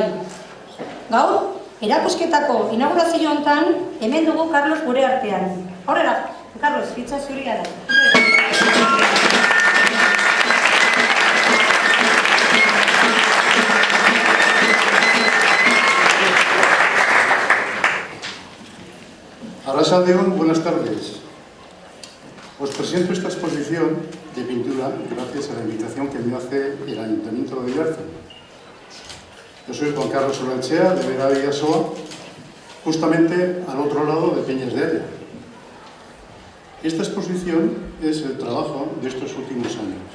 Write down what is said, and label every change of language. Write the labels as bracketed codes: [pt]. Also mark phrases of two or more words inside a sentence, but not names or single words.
[eu] Gaur, erakusketako inaugurazio hontan hemen dugu Carlos gure artean. Horrela, Carlos, hitza zuria da. Arrasaldeo, [es] buenas tardes. Os presento esta exposición de pintura gracias a la invitación que me hace el Ayuntamiento de Oiartzun. Yo soy Juan Carlos Olaetxea, de Vera Vidasoa, justamente al otro lado de Peñas de Aya. Esta exposición es el trabajo de estos últimos años.